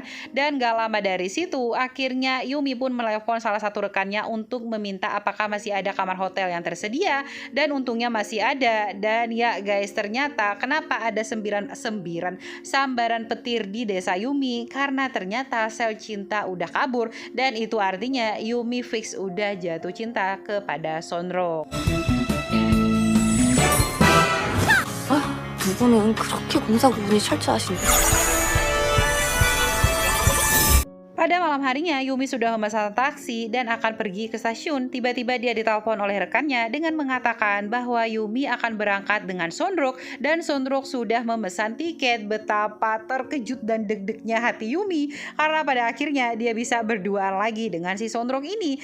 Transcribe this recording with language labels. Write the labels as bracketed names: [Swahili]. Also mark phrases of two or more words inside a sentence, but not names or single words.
[Indonesian] Dan gak lama dari situ akhirnya Yumi pun menelepon salah satu rekannya untuk meminta apakah masih ada kamar hotel yang tersedia, dan untungnya masih ada. Dan ya guys, ternyata kenapa ada sambaran petir di desa Yumi, karena ternyata sel cinta udah kabur, dan itu artinya Yumi fix udah jatuh cinta kepada Sonrok. [Korean] 두 분은 그렇게 공사 구분이 철저하신데. [Indonesian] Pada malam harinya, Yumi sudah memesan taksi dan akan pergi ke stasiun. Tiba-tiba dia ditelepon oleh rekannya dengan mengatakan bahwa Yumi akan berangkat dengan Sonrok, dan Sonrok sudah memesan tiket. Betapa terkejut dan deg-degnya hati Yumi karena pada akhirnya dia bisa berduaan lagi dengan si Sonrok ini.